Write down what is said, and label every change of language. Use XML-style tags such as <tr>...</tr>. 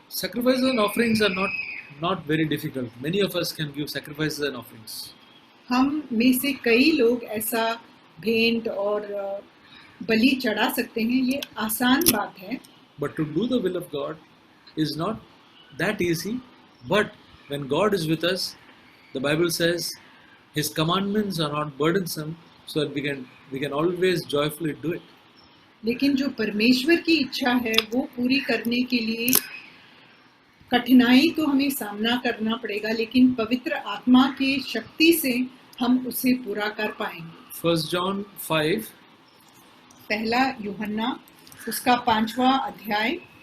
<en>Sacrifices and offerings are not very difficult. Many of us can give sacrifices and offerings.</en> <hi>हम में से कई लोग ऐसा भेंट और बलि चढ़ा सकते हैं, ये आसान बात है।</hi> <en>But to do the will of God is not that easy. But when God is with us, the Bible says His commandments are not burdensome, so that we can always joyfully do it.</en> <hi>लेकिन जो परमेश्वर की इच्छा है वो पूरी करने के लिए कठिनाई तो हमें सामना करना पड़ेगा, लेकिन पवित्र आत्मा की शक्ति से हम उसे पूरा कर पाएंगे।</hi> <en>1 John 5,</en> <hi>पहला यूहन्ना उसका 5वां अध्याय</hi>